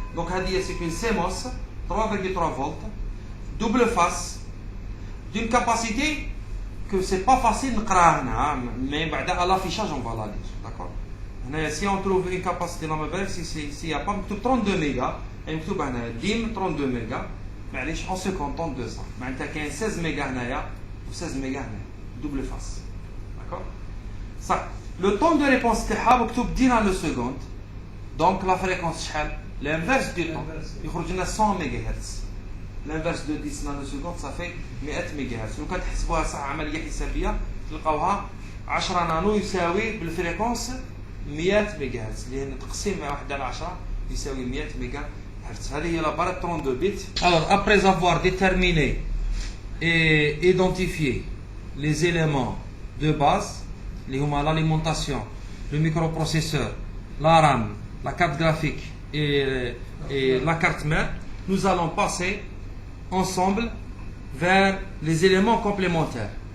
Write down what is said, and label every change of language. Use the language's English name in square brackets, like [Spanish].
[French] Donc c'est une CMOS 3,3 volts, double face, d'une capacité que c'est pas facile de [Arabic] نقراها [French] mais [Arabic] بعد [French] à l'affichage on va la lire. D'accord? Si on trouve une capacité dans ma bref, s'il n'y a pas 32 mégas, et [Arabic] مكتوب هنا [French] DIM 32 mégas, [Arabic] معليش [French] on se contente de ça. [Arabic] معناتها كاين 16 mégas هنايا و 16 mégas هنايا [French] double face. D'accord? Ça, le temps de réponse [Arabic] تاعها مكتوب [French] 10 nanosecondes. Donc la fréquence [Arabic] شحال؟ [French] l'inverse du temps. [Arabic] يخرج لنا 100 MHz. [French] L'inverse de 10 nanosecondes ça fait 100 MHz. [Arabic] لو كان تحسبوها صح عمليه حسابيه تلقاوها 10 نانو يساوي بالفريكونس 100 MHz لان تقسيم 1 على 10 يساوي 100 MHz. هذه هي [French] la barre 32 bits. Alors après avoir déterminé et identifié les éléments de base, les l'alimentation, le microprocesseur, la RAM, la carte graphique et la carte mère, nous allons passer ensemble vers les éléments complémentaires.